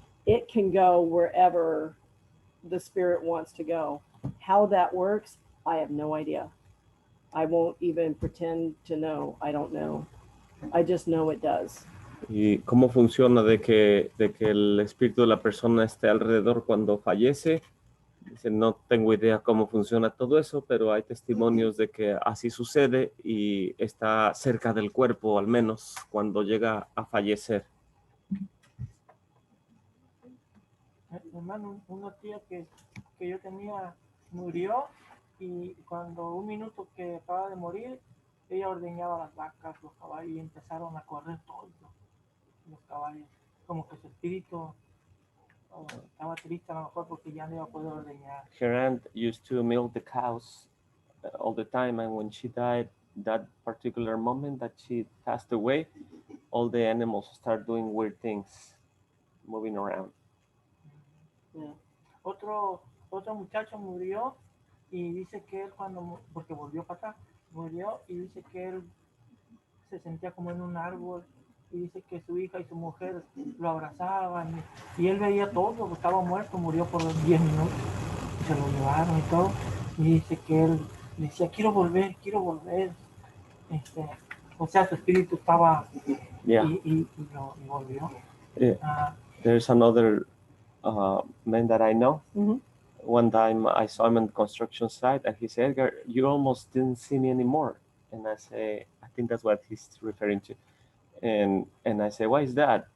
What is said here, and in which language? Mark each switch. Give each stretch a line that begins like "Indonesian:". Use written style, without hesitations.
English: It can go wherever the spirit wants to go. How that works, I have no idea. I won't even pretend to know. I don't know. I just know it does.
Spanish: ¿Y cómo funciona de que el espíritu de la persona esté alrededor cuando fallece? Dice, no tengo idea cómo funciona todo eso, pero hay testimonios de que así sucede y está cerca del cuerpo, al menos cuando llega a fallecer. Hermano, una tía que yo tenía murió y cuando un minuto que acaba de morir, ella ordeñaba las vacas, los caballos y empezaron a correr todos los caballos. Como que su espíritu estaba triste a lo mejor porque ya no iba a poder ordeñar.
English: Her aunt used to milk the cows all the time, and when she died, that particular moment that she passed away, all the animals start doing weird things, moving around. Yeah.
Spanish: Otro muchacho murió y dice que él porque volvió para acá, murió y dice que él se sentía como en un árbol y dice que su hija y su mujer lo abrazaban y él veía todo, estaba muerto, murió por 10 minutos, se lo llevaron y todo, y dice que él decía, quiero volver, o sea, su espíritu estaba
English: Yeah.
Spanish: y volvió.
English: Yeah. There's another man that I know. Mhm. One time I saw him on the construction site and he said, Edgar, you almost didn't see me anymore. And I say, I think that's what he's referring to. And I say, why is that?